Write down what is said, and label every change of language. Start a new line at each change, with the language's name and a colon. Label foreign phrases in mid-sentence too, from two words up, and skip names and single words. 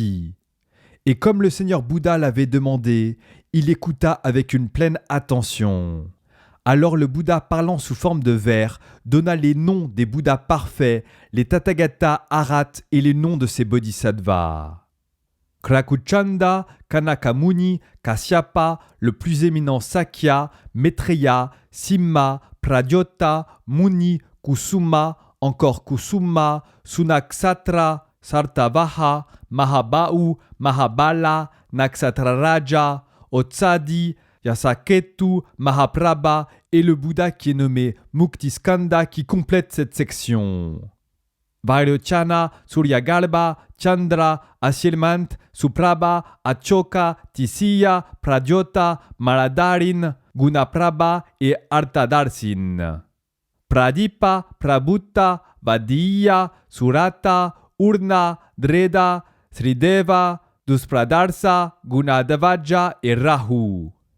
French: » Et comme le Seigneur Bouddha l'avait demandé, il écouta avec une pleine attention. Alors le Bouddha, parlant sous forme de vers, donna les noms des Bouddhas parfaits, les Tathagata Arhats et les noms de ces bodhisattvas. Krakuchanda, Kanakamuni, Kasyapa, le plus éminent Sakya, Maitreya, Simma, Pradyota, Muni, Kusuma, encore Kusuma, Sunaksatra, Sartavaha, Mahabau, Mahabala, Naksatraraja, Otsadi, Yasaketu, Mahaprabha et le Bouddha qui est nommé Muktiskanda qui complète cette section. Vairocana, Suryagalba, Chandra, Ashilmant, Suprabha, Achoka, Tisiya, Pradyota, Maladarin, Gunaprabha et Artadarsin. Pradipa, Prabhutta, Vadiya, Surata, Urna, Dreda, Srideva, Duspradarsa, Gunadavaja et Rahu.